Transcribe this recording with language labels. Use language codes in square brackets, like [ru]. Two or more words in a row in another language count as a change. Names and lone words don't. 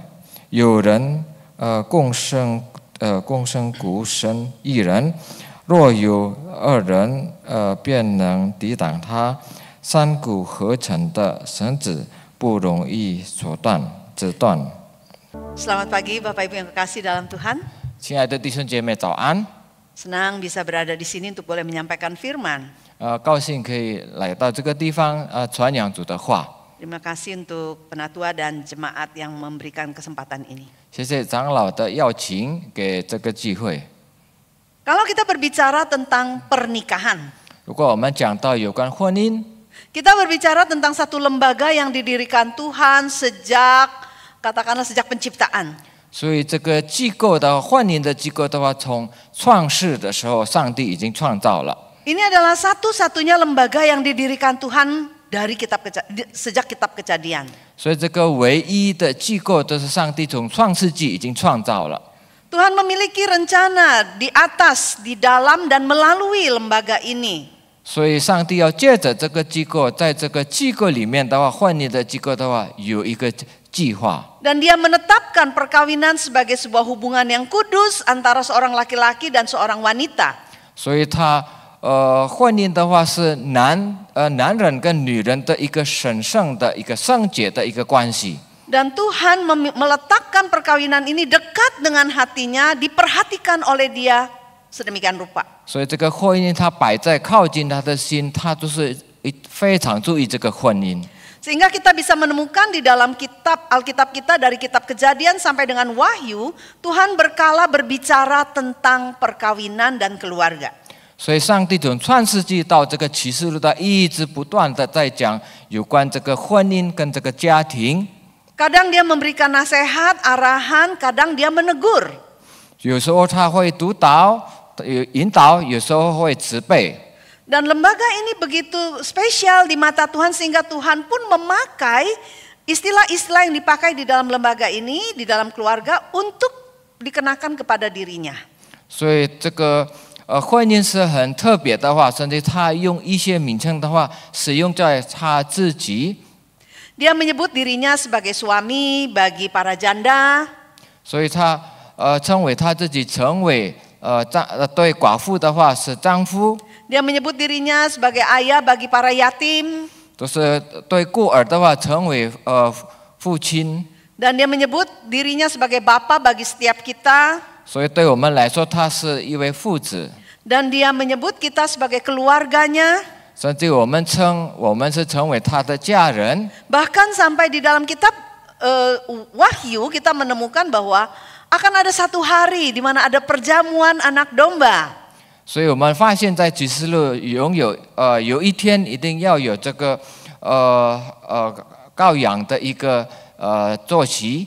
[zh] 有人共生孤身一人，若有二人便能抵挡他。三股合成的绳子不容易折断。 [id] Selamat pagi Bapak Ibu yang kekasih dalam Tuhan. [zh] 亲爱的弟兄姐妹，早安！ [id] Senang bisa berada di sini untuk boleh menyampaikan firman. [zh] 高兴可以来到这个地方传扬主的话。 [id] Terima kasih untuk penatua dan jemaat yang memberikan kesempatan ini. [zh] 谢谢长老的邀请给这个机会。 [id] Kalau kita berbicara tentang pernikahan, [zh] 如果我们讲到有关婚姻， [id] kita berbicara tentang satu lembaga yang didirikan Tuhan katakanlah sejak penciptaan. [zh] 所以这个机构的婚姻的机构的话，从创世的时候，上帝已经创造了。 [id] Ini adalah satu-satunya lembaga yang didirikan Tuhan dari sejak kitab Kejadian. [zh] 所以这个唯一的机构都是上帝从创世纪已经创造了。 [id] Tuhan memiliki rencana di atas, di dalam dan melalui lembaga ini. [zh] 所以上帝要借着这个机构，在这个机构里面的话，婚姻的机构的话，有一个计划。 [id] Dan dia menetapkan perkawinan sebagai sebuah hubungan yang kudus antara seorang laki-laki dan seorang wanita. [zh] 所以他婚姻的话是男人跟女人的一个神圣的一个圣洁的一个关系。 [id] Dan Tuhan meletakkan perkawinan ini dekat dengan hatinya, diperhatikan oleh dia sedemikian rupa. [zh] 所以这个婚姻它摆在靠近他的心，他就是非常注意这个婚姻。 [id] Sehingga kita bisa menemukan di dalam Alkitab kita dari kitab Kejadian sampai dengan Wahyu, Tuhan berkala berbicara tentang perkawinan dan keluarga. [zh] 所以上帝从创世纪到这个启示录，他一直不断的在讲有关这个婚姻跟这个家庭。 [id] Kadang dia memberikan nasihat, arahan, kadang dia menegur. [zh] 有时候他会督导、引导，有时候会责备。 [id] Dan lembaga ini begitu spesial di mata Tuhan sehingga Tuhan pun memakai istilah-istilah yang dipakai di dalam lembaga ini, di dalam keluarga untuk dikenakan kepada dirinya. [zh] 所以这个婚姻是很特别的话，甚至他用一些名称的话，使用在他自己。 [id] Dia menyebut dirinya sebagai suami bagi para janda. [zh] 所以他称为他自己成为对寡妇的话是丈夫。 [id] Dia menyebut dirinya sebagai ayah bagi para yatim. [zh] 就是对孤儿的话成为父亲。 [id] Dan dia menyebut dirinya sebagai bapa bagi setiap kita. [zh] 所以对我们来说，他是一位父子。 [id] Dan dia menyebut kita sebagai keluarganya. [zh] 甚至我们是成为他的家人。 [id] Bahkan sampai di dalam kitab Wahyu kita menemukan bahwa akan ada satu hari di mana ada perjamuan anak domba. [zh] 所以我们发现，在启示录有一天一定要有这个羔羊的一个坐席。